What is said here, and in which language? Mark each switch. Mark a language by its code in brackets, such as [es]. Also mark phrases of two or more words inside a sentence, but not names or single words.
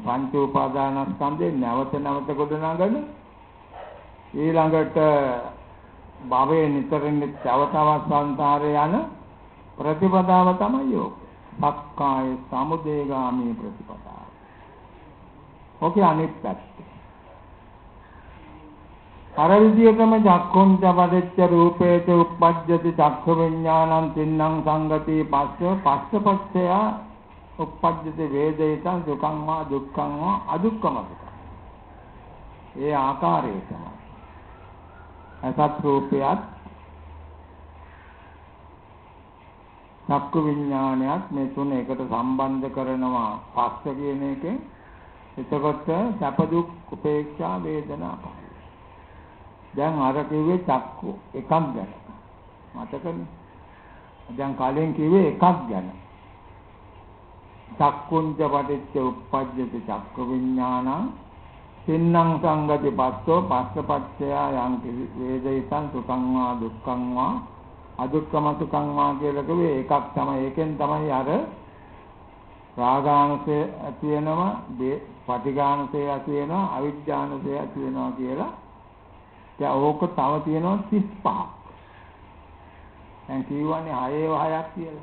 [si] පංච උපාදානස්කන්ධේ නැවත නැවත ගොඩනගන ඊළඟට භවයේ නිතරින් තව තවත් සංසාරේ යන ප්‍රතිපදාව තමයි යෝග. [pi] සක්කාය සමුදයගාමී ප්‍රතිපදාව. [si] ඔකේ අනිත් පැත්ත. අර විදියටම [pi] චක්ඛුංච පටිච්ච රූපේච උප්පජ්ජති චක්ඛ විඥානං තින්නම් සංගති පස්සපච්චය උප්පජ්ජති වේදිතං සුඛං වා දුක්ඛං වා අදුක්ඛම සුඛං. [si] ඒ ආකාරය තමයි. අසත් රූපයත් චක්ඛු විඥානයත් මේ තුන එකට සම්බන්ධ කරනවා පස්ස කියන එකෙන්. එතකොට සැප දුක් උපේක්ෂා වේදනා පහ. දැන් අර කිව්වේ චක්කු එකක් ගැන. මතකනේ. දැන් කලින් කිව්වේ එකක් ගැන. [pi] චක්කුංච පටිච්ච උප්පජ්ජති චක්ක විඥානං තින්නම් සංගති පස්සෝ පස්සපච්චය යං වේදිතං සුඛං වා දුක්ඛං වා අදුක්ඛම සුඛං වා [si] කියලා කිව්වේ එකක් තමයි. ඒකෙන් තමයි අර රාගානුසය ඇති වෙනවා, පටිඝානුසය ඇති වෙනවා, අවිජ්ජානුසය ඇති වෙනවා කියලා. දැන් ඕක තව තියෙනවා 35ක්. දැන් කියවන්නේ 6ක් කියලා.